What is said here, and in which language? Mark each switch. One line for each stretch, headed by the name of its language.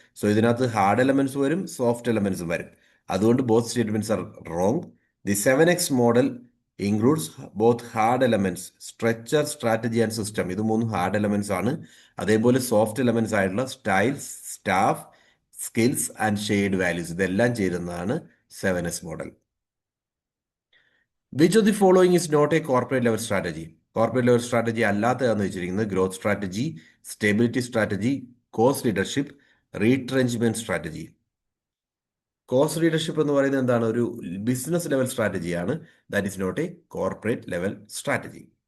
Malayalam: So ഇതിനകത്ത് hard elements വരും, soft എലമെന്റ്സും വരും. അതുകൊണ്ട്
English: Both statements are wrong. The 7X model includes both hard elements, structure, strategy and system.
Malayalam: ഇത് 3 hard elements ആണ്. അതേപോലെ സോഫ്റ്റ് എലമെന്റ്സ് ആയിട്ടുള്ള styles, staff, skills and shade values, ഇതെല്ലാം ചേരുന്നതാണ്
English: 7S model. Which of the following is not a corporate level strategy?
Malayalam: Corporate level strategy അല്ലാത്തതാണെന്ന് വെച്ചിരിക്കുന്നത് growth strategy, stability strategy, cost leadership, റീട്രെഞ്ച്മെന്റ് strategy. Cost leadership എന്ന് പറയുന്നത് എന്താണ്? ഒരു business level സ്ട്രാറ്റജിയാണ്.
English: That is not a corporate level strategy.